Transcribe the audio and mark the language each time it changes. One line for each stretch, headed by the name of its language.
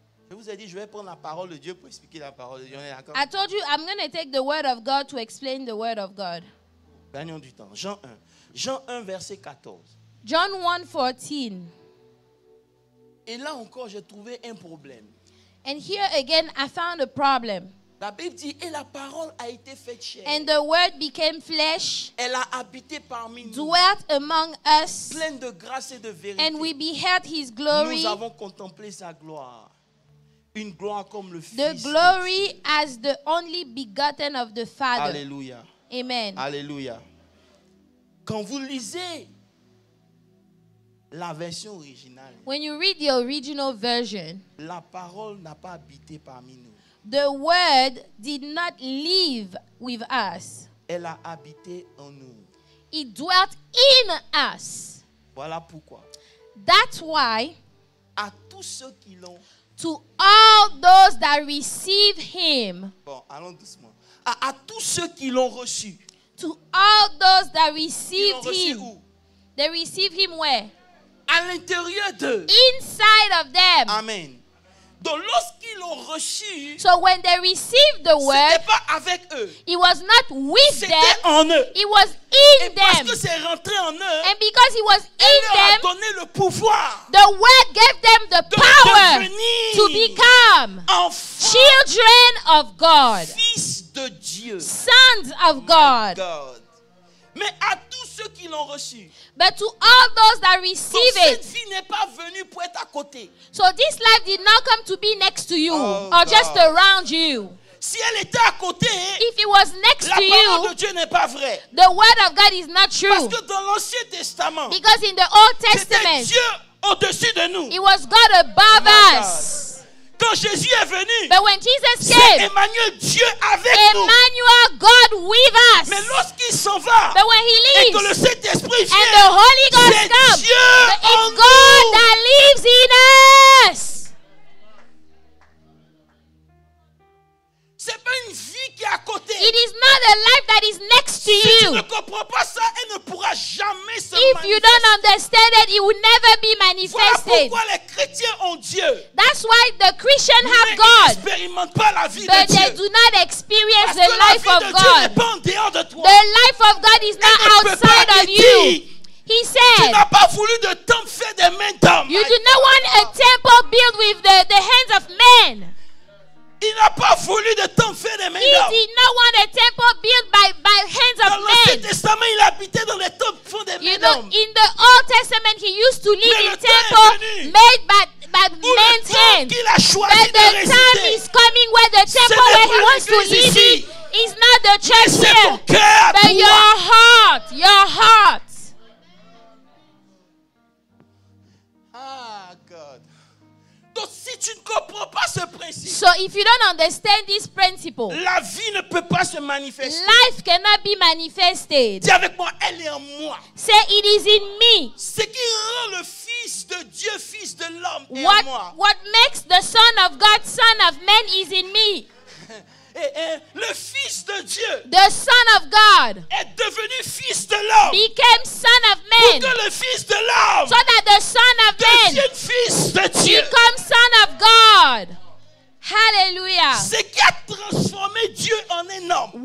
French: Je vous ai dit, je vais prendre la parole de Dieu pour expliquer la parole de Dieu. On est d'accord?
English: I told you I'm going to take the word of God to explain the word of God.
French: Gagnons du temps. Jean 1. Jean 1, verset 14.
English: John 1:14.
French: Et là encore, j'ai trouvé un problème.
English: And here again, I found a problem.
French: La Bible dit, et la parole a été faite chair.
English: And the word became flesh,
French: Elle a habité parmi nous,
English: dwelt among us,
French: pleine de grâce et de vérité.
English: and we beheld his glory,
French: Nous avons contemplé sa gloire. Une gloire comme le Fils.
English: the glory as the only begotten of the Father. Alléluia. Amen. Alléluia.
French: Quand vous lisez la version originale,
English: When you read the original version,
French: la parole n'a pas habité parmi nous.
English: the word did not live with us.
French: Elle a habité en nous.
English: It dwelt in us.
French: Voilà pourquoi.
English: That's why,
French: À tous ceux qui l'ont...
English: to all those that receive him,
French: Bon, allons doucement. À tous ceux qui l'ont reçu.
English: to all those that
French: Ils l'ont
English: received
French: reçu
English: him,
French: où?
English: they receive him where?
French: À l'intérieur d'eux.
English: Inside of them. Amen.
French: Donc lorsqu'ils l'ont reçu,
English: So when they received the
French: ce
English: word,
French: n'était pas avec eux.
English: it was not with
French: C'était
English: them,
French: en eux.
English: it was
French: Et
English: in
French: parce
English: them.
French: que c'est rentré en eux,
English: And because it was
French: elle
English: in
French: leur a
English: them,
French: donné le pouvoir
English: the word gave them the
French: de
English: power
French: devenir
English: to become
French: enfants,
English: children of God,
French: fils de Dieu.
English: sons of My God. God.
French: Mais à tous ceux qui l'ont reçu,
English: But to all those that
French: donc
English: receive
French: cette
English: it,
French: vie n'est pas venue pour être à côté.
English: so this life did not come to be next to you Oh, or just God. around you.
French: Si elle était à côté,
English: If it was next
French: la
English: to
French: parole
English: you,
French: de Dieu n'est pas vraie.
English: the word of God is not
French: Parce
English: true.
French: que dans l'Ancien Testament,
English: Because in the Old
French: c'était
English: Testament,
French: Dieu au-dessus de nous.
English: it was God above My God. us.
French: Quand Jésus est venu,
English: But when Jesus
French: c'est
English: came,
French: Emmanuel, Dieu avec nous.
English: Emmanuel, God with us.
French: Mais lorsqu'il s'en va
English: But when he
French: et que le
English: leaves
French: Saint-Esprit
English: and the
French: vient,
English: Holy Ghost
French: c'est
English: comes,
French: Dieu en nous.
English: that lives in us.
French: C'est pas une vie qui est à côté.
English: It is not a life that is next to
French: Si tu
English: you.
French: ne comprends pas ça, elle ne pourra jamais se
English: If you don't understand it, it will never be
French: Voilà
English: manifested.
French: pourquoi les chrétiens ont Dieu.
English: That's why the Christians
French: Mais
English: have
French: ils
English: God,
French: n'expérimentent pas la vie
English: but
French: de
English: they
French: Dieu.
English: do not experience
French: Parce
English: the
French: que la
English: life
French: vie
English: of
French: de Dieu n'est
English: God.
French: pas en dehors de toi.
English: The life of God is not
French: Elle ne peut pas
English: outside of you.
French: dire,
English: He
French: tu
English: said,
French: n'as pas voulu de temple fait des mains d'hommes.
English: you do not want a temple built with the hands of men.
French: Il n'a pas voulu de temple fait des mains
English: He
French: d'hommes.
English: did not want a temple built by hands
French: Dans l'Ancien
English: men.
French: Testament, il habitait dans les temples faits des
English: You
French: mains
English: know,
French: d'hommes.
English: in the Old Testament, he used to live
French: Mais
English: in
French: le temps est
English: temple
French: venu
English: made by
French: Où le
English: men's
French: temple
English: hands.
French: qu'il a
English: But
French: choisi de
English: the time
French: résider,
English: is coming where the temple
French: n'est
English: where
French: pas
English: he wants to
French: l'église
English: live
French: ici.
English: in is not the church
French: c'est ton
English: here,
French: cœur à
English: but
French: toi.
English: your heart. Ah, God.
French: Donc, si tu ne comprends pas ce principe,
English: So if you don't understand this principle,
French: la vie ne peut pas se manifester.
English: life cannot be manifested.
French: Dis avec moi, elle est en moi.
English: Say it is in me.
French: Ce qui rend le Fils de Dieu, Fils de l'homme, est en moi.
English: What makes the Son of God Son of Man is in me.
French: Et le Fils de Dieu
English: The Son of God
French: est devenu Fils de l'homme.
English: became Son of
French: Pour que le Fils de l'homme
English: so that the Son of Man
French: devienne Fils de Dieu.
English: becomes Son of God. Hallelujah.
French: Ce qui a transformé Dieu en un homme